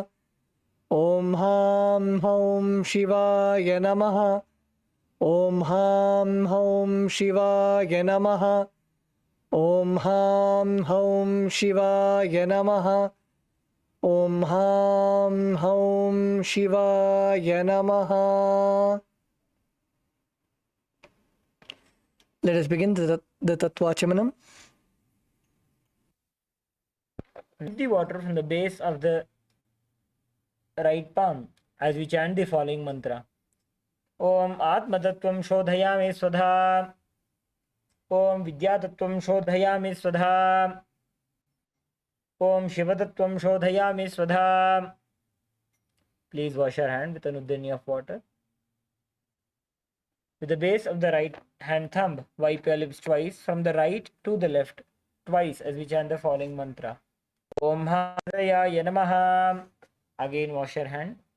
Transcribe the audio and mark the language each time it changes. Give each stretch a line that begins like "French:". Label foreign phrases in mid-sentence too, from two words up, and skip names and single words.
Sanskrit: ॐ हं हौं शिवाय नमः. ॐ हं हौं शिवाय नमः. ॐ हं हौं शिवाय नमः. ॐ हं हौं शिवाय नमः.
English: Let us begin the Tattvachamanam. Lift the water from the base of the right palm as we chant the following mantra.
Sanskrit: ॐ आत्मतत्त्वं शोधयामि स्वधा. ॐ विद्यातत्त्वं शोधयामि स्वधा. ॐ शिवतत्त्वं शोधयामि स्वधा.
English: Please wash your hand with an uddiyani of water. With the base of the right hand thumb, wipe your lips twice from the right to the left, twice as we chant the following mantra.
Sanskrit: ॐ हृदयाय नमः.
English: Again wash your hand.